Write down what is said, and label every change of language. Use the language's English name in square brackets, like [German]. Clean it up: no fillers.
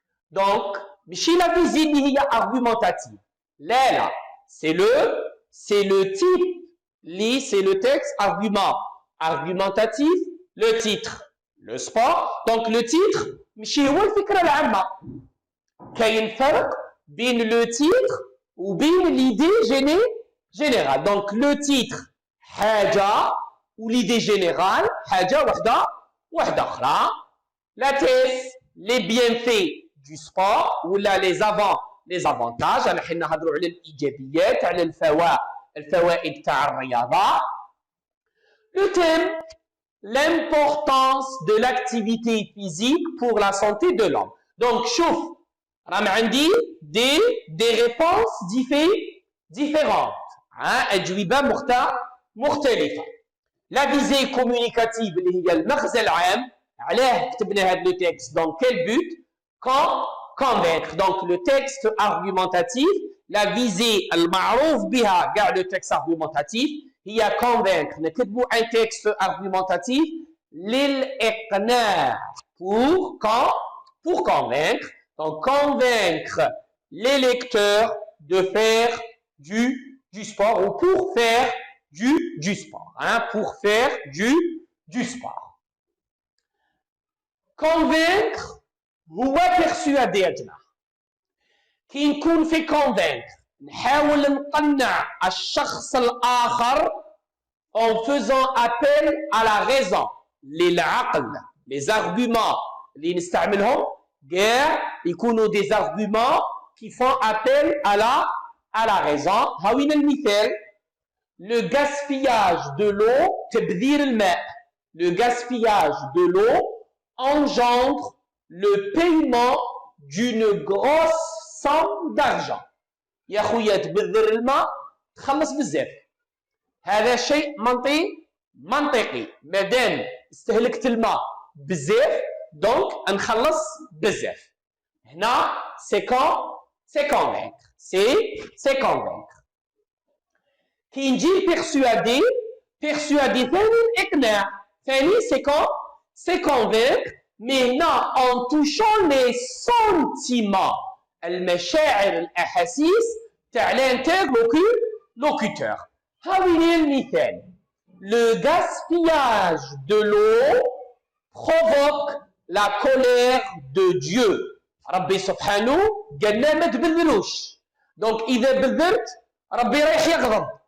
[French] Donc, [Arabic] ماشي [French] la visée [Arabic] اللي هي [French] argumentative. لا c'est le type c'est le texte argumentatif. Le titre le sport. Donc le titre [Arabic] ماشي هو الفكرة العامة. كاين فرق بين [French] le titre [Arabic] وبين [French] l'idée générale. Donc le titre [Arabic] حاجة [French] ou l'idée générale [Arabic] حاجة واحدة أخرى. [French] La thèse les bienfaits du sport ou là les avantages. [Arabic] أنا حين نهضروا على الإيجابيات على الفوائد تاع الرياضة. [French] Le thème l'importance de l'activité physique pour la santé de l'homme. Donc [Arabic] شوف راهم عندي [French] des réponses différentes. [Arabic] أجوبة مختلفة. [French] La visée communicative [Arabic] اللي هي المغزى العام. علاه كتبنا هذا [French] le texte dans quel but? Convaincre. Donc le texte argumentatif, la visée [Arabic] المعروف بها كاع [French] le texte argumentatif هي convaincre. [Arabic] نكتبوا [French] un texte argumentatif [Arabic] للإقناع [French] pour convaincre. Donc convaincre les lecteurs de faire du sport ou pour faire du sport. Pour faire du sport. Convaincre هو persuader [Arabic] يا جماعة. كي نكون في convaincre نحاول نقنع الشخص الآخر [French] en faisant appel à la raison. [Arabic] للعقل. [French] Les arguments [Arabic] اللي نستعملهم كاع يكونوا [French] des arguments qui font appel à la raison. [Arabic] هاوين المثال. [French] Le gaspillage de l'eau [Arabic] تبذير الماء. [French] Le gaspillage de l'eau engendre le paiement d'une grosse somme d'argent. [Arabic] يا خويا تبذر الماء تخلص بزاف. هذا شيء منطقي. مادام استهلكت الماء بزاف دونك نخلص بزاف. هنا [French] c'est convaincre. C'est convaincre. [Arabic] كي نجي persuader ثاني الإقناع. [French] ثاني c'est convaincre mais non en touchant les sentiments [Arabic] المشاعر الأحاسيس تاع [French] l'interlocuteur. [Arabic] هاوين المثال. [French] Le gaspillage de l'eau provoque la colère de Dieu. [Arabic] ربي سبحانه قالنا ما تبذلوش. donc إذا بذلت ربي رايح يغضب.